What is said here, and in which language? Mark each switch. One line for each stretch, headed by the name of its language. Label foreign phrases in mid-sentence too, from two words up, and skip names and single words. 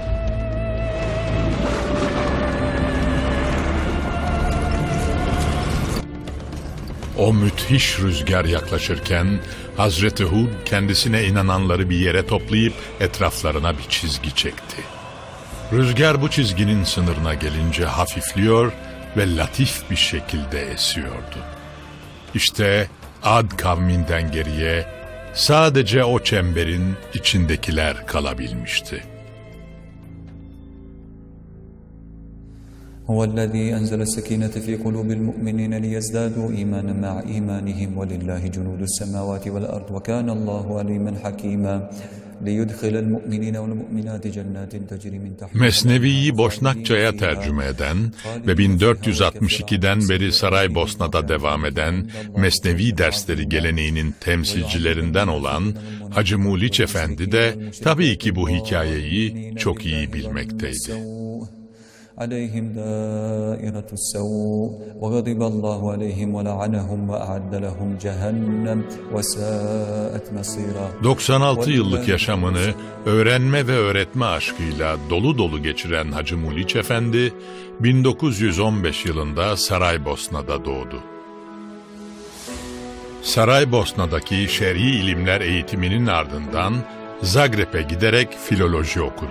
Turkish: O müthiş rüzgar yaklaşırken Hazreti Hud kendisine inananları bir yere toplayıp etraflarına bir çizgi çekti. Rüzgar bu çizginin sınırına gelince hafifliyor ve latif bir şekilde esiyordu. İşte Ad kavminden geriye sadece o çemberin içindekiler kalabilmişti.
Arabic: هو الذي أنزل السكينة في قلوب المؤمنين ليزدادوا إيمانا مع إيمانهم ولله جنود السماوات والأرض وكان الله عليما حكيما ليدخل المؤمنين والمؤمنات جنات تجري من تحتها
Turkish: Mesnevi'yi Boşnakça'ya tercüme eden ve 1462'den beri Saraybosna'da devam eden Mesnevi dersleri geleneğinin temsilcilerinden olan Hacı Muliç Efendi de tabii ki bu hikayeyi çok iyi bilmekteydi.
Arabic: عليهم دائرة السوء وغضب الله عليهم ولعنهم وأعد لهم جهنم وساءت مصيرا.
Turkish: 96 yıllık yaşamını öğrenme ve öğretme aşkıyla dolu dolu geçiren Hacı Muliç Efendi 1915 yılında Saraybosna'da doğdu. Saraybosna'daki şer'i ilimler eğitiminin ardından Zagreb'e giderek filoloji okudu.